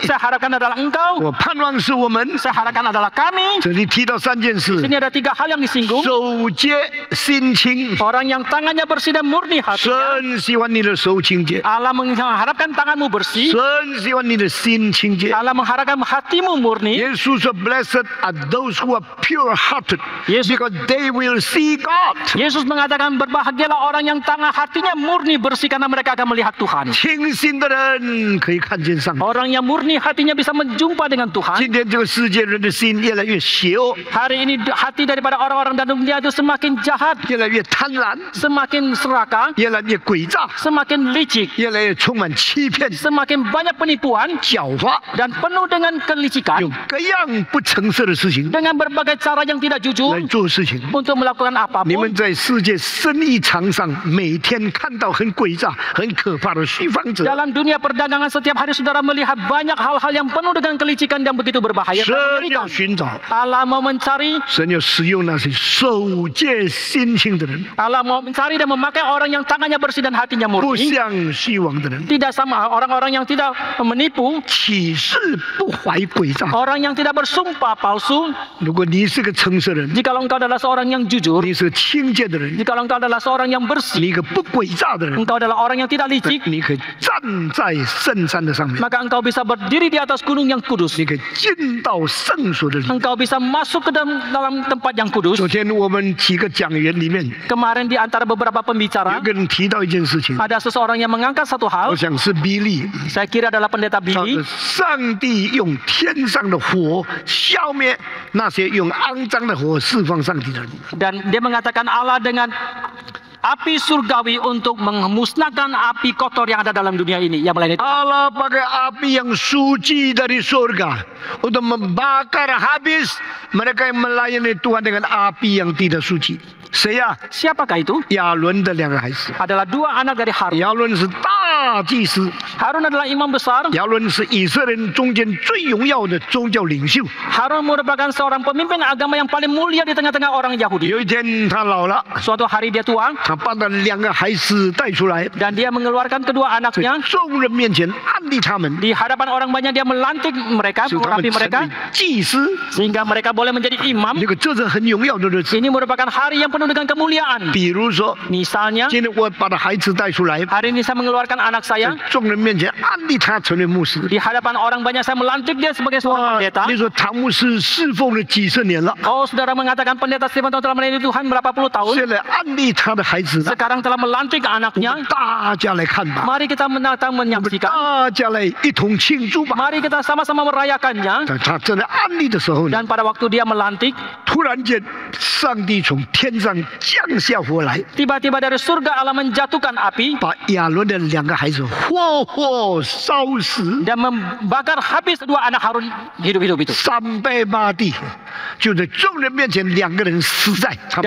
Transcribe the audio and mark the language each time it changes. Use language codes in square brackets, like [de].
[id] Saya harapkan adalah engkau. [zh] 我盼望是我们。 [id] Saya harapkan adalah kami. [zh] 这里提到三件事： [id] Sini ada 3 hal yang disinggung. [zh] 守戒心清。 [id] Orang yang tangannya bersih dan murni hatinya. [zh] 神喜欢你的手清洁， [id] Allah mengharapkan tanganmu bersih. [zh] 神喜欢你的心清洁。 [id] Allah mengharapkan hatimu murni. [zh] 耶稣说 [en] ：“Blessed are those who are pure-hearted, Yes. because they will see God。” [id] Yesus mengatakan berbahagialah orang yang tangan hatinya murni bersih karena mereka akan melihat Tuhan. [zh] 清心的人可以看见上帝。 [id] Orang yang murni hatinya bisa menjumpa dengan Tuhan. [zh] 今天这个世界人的心越来越邪恶， [id] Hari ini hati daripada orang-orang dalam dunia itu semakin jahat, [zh] 越来越贪婪， [id] semakin serakah, [zh] 越来越诡诈， [id] semakin licik, [zh] 越来越充满欺骗、 [id] semakin banyak penipuan [zh] 狡猾， [id] dan penuh dengan kelicikan [zh] 用各样不诚实的事情 [id] dengan berbagai cara yang tidak jujur [zh] 做事情。 [id] untuk melakukan [zh] 你们在世界生意场上每天看到很诡诈、很可怕的虚方者， [id] Dalam dunia perdagangan setiap hari saudara melihat banyak hal-hal yang penuh dengan kelicikan dan begitu berbahaya. [zh] 神 [id] dan [zh] 要 [id] mengerikan. [zh] 寻找， [id] Allah mau mencari, [zh] 神要使用那些守戒心清的人， [id] Allah mau mencari dan memakai orang yang tangannya bersih dan hatinya [zh] 不 [id] murni. [zh] 向虚妄的人， [id] Tidak sama orang-orang yang tidak menipu, [zh] 岂是不怀诡诈？ [id] orang yang tidak bersumpah palsu. [zh] 如果你是个诚实人， [id] Jikalau engkau adalah seorang yang jujur, [zh] 你是个清洁的人， [id] jikalau engkau adalah seorang yang bersih, [zh] 你一个不诡诈的人， [id] engkau adalah orang yang tidak licik, [zh] 你可以站在圣山的上面， [id] maka engkau bisa berdiri di atas gunung yang kudus. [zh] 你可以进到圣所的里。 [id] Engkau bisa masuk ke dalam tempat yang kudus. [zh] 昨天我们几个讲员里面， [id] Kemarin di antara beberapa pembicara, [zh] 一个人提到一件事情， [id] ada seseorang yang mengangkat satu [zh] 我 [id] hal. [zh] 想是比利， [id] Saya kira adalah pendeta Billy. [zh] 说上帝用天上的火消灭那些用肮脏的火释放上帝的人。 [id] Dan dia mengatakan Allah dengan api surgawi untuk memusnahkan api kotor yang ada dalam dunia ini. Yang lain itu. Allah pakai api yang suci dari surga untuk membakar habis mereka yang melayani Tuhan dengan api yang tidak suci. Saya Siapakah itu? [zh] 亚伦的两个孩子， [id] Adalah 2 anak dari Harun. [zh] 亚伦是大祭司， [id] Harun adalah imam besar. [zh] 亚伦是以色列人中间最荣耀的宗教领袖。 [id] Harun merupakan seorang pemimpin agama yang paling mulia di tengah-tengah orang Yahudi. [zh] 有一天他老了， [id] Suatu hari dia tua [zh] 他把那两个孩子带出来， [id] dan dia mengeluarkan kedua [zh] 在 [id] anaknya [zh] 众人面前安利他们， [id] di hadapan orang banyak. Dia melantik mereka, [zh] 使他们 [id] merapi [zh] 成 [id] mereka [zh] 为祭司。 [id] sehingga mereka boleh menjadi imam. [zh] 这个这是很荣耀的日子。 [id] Ini merupakan hari yang penuh dengan kemuliaan. [zh] 比如说， [id] Misalnya, [zh] 今天我把他孩子带出来， [id] hari ini saya mengeluarkan anak [zh] 在 [id] saya [zh] 众人面前安利他成为牧师。 [id] di hadapan orang banyak. Saya melantik dia sebagai seorang pendeta. [zh] 你说唐牧师侍奉了几十年了， [id] Oh, saudara mengatakan pendeta Stephen telah melayani Tuhan berapa puluh tahun. [zh] 现在安利他的孩子了， [id] Sekarang telah melantik anaknya. [zh] 大家来看吧， [id] Mari kita menatang [zh] 我们 [id] menyaksikan. [zh] 大家来一同庆祝吧。 [id] Mari kita sama-sama merayakannya. [zh] 在他正在安利的时候呢， [id] Dan pada waktu dia melantik, [zh] 突然间，上帝从天上降下火来， [id] tiba-tiba dari surga Allah menjatuhkan api [zh] 把亚伦的两个孩子活活烧死， [id] dan membakar habis 2 anak Harun hidup-hidup itu. [zh] 380地，就在众人面前，两个人死在他们。